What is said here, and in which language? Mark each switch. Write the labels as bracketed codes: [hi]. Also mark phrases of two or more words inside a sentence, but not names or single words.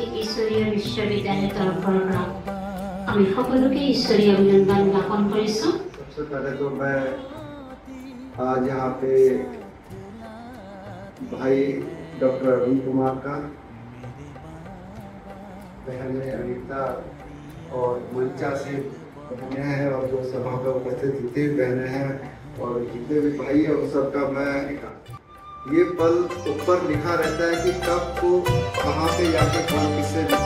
[as] ঈশ্বৰীয় বিশ্ববিদ্যালয়ৰ তৰফৰ পৰা আমি সকলোকে ঈশ্বৰীয় অভিনন্দন জ্ঞাপন কৰিছোঁ। [hi] सबसे पहले तो मैं आज यहाँ पे भाई डॉक्टर अरुण कुमार का, बहन अनीता और मंचा से बहनें हैं और जो सभा में उपस्थित जितने भी बहनें हैं और जितने भी भाई हैं उन सबका मैं ये पल ऊपर लिखा रहता है कि कब को कहाँ पे जाके कौन किससे